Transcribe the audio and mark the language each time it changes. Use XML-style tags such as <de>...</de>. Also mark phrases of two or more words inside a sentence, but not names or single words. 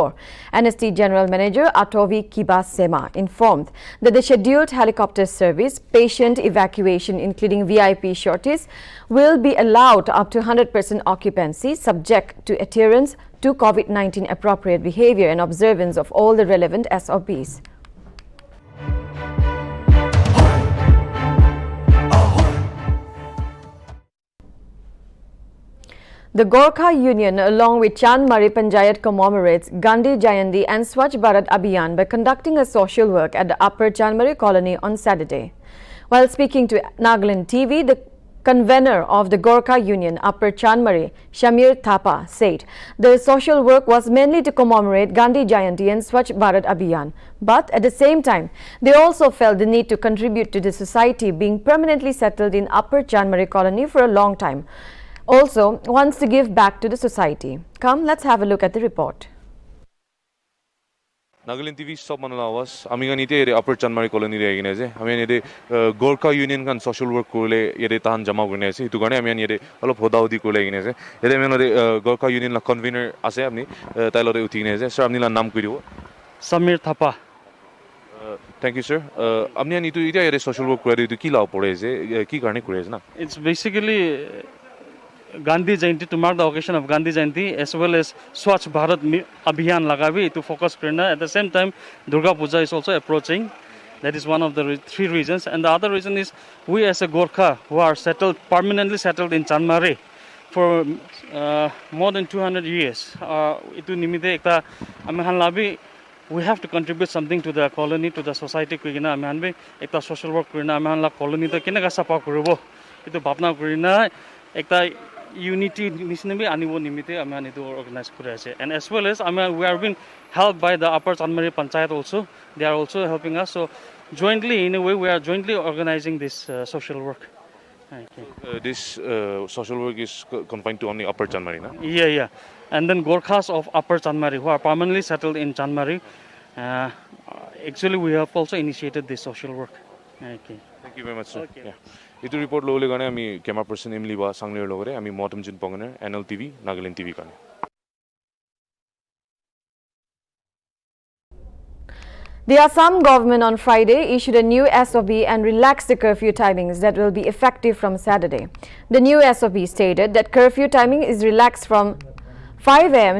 <en>NST General Manager Atovi Kiba Sema informed that the scheduled helicopter service, patient evacuation including VIP shorties, will be allowed up to 100% occupancy subject to adherence to COVID-19 appropriate behavior and observance of all the relevant SOPs. The Gorkha Union, along with Chandmari Panchayat, commemorates Gandhi Jayanti and Swachh Bharat Abhiyan by conducting a social work at the Upper Chandmari Colony on Saturday. While speaking to Nagaland TV, the convener of the Gorkha Union, Upper Chandmari, Shamir Thapa, said the social work was mainly to commemorate Gandhi Jayanti and Swachh Bharat Abhiyan. But at the same time, they also felt the need to contribute to the society being permanently settled in Upper Chandmari Colony for a long time. Also wants to give back to the society. Come, let's have a look at the report.</en> <nag>Nltv sob manu awaj ami ganite Upper Chanmari colony re gine je ami ene Gorkha Union khan</nag> <en>social work</en> <nag>korile ere tahan joma kore ase itu gane ami ene olop hodaudi korile gine ase ere ami Gorkha Union la convener ase apuni tailre uthi gine ase sir apuni naam koi dibo</nag> <en>Samir Thapa. thank you</en> <nag>sir apuni itu eta ere</nag> <en>social work</en> <nag>kore itu ki labh pore je ki karone kore ase na</nag> <en>It's basically Gandhi Jayanti, to mark the occasion of Gandhi Jayanti, as well as Swachh Bharat Abhiyan lagabi to focus karna. At the same time, Durga Puja is also approaching. That is one of the three reasons. And the other reason is we as a Gorkha who are permanently settled in Chandmari for more than 200 years.</en> <nag>Itu nimite ekta amihan labi</nag> <en>we have to contribute something to the colony, to the society.</en> <nag>Kuina amihan be ekta</nag> <en>social work</en> <nag>karna amihan la colony to kenaga sapa koribo. Itu bhapna karina ekta unity nisnabi anibo nimite amihan itu organize kore ase.</nag> <en>And as well as we are being helped by the Upper Chandmari Panchayat also. They are also helping us. So jointly, in a way, we are jointly organizing this social work. Okay. This social work is confined to only Upper Chandmari, na? Yeah. And then Gorkhas of Upper Chandmari who are permanently settled in Chandmari. Actually, we have also initiated this social work. Okay. Thank you very much, sir. Okay.</en> <nag>Yeah. Itu report lole gane ami</nag> <en>camera person</en> <nag>Emily ba sangler logore ami motum jin pongane Nltv Nagaland TV kane.</nag> <en>The Assam government on Friday issued a new SOP and relaxed the curfew timings that will be effective from Saturday. The new SOP stated that curfew timing is relaxed from 5 a.m.</en>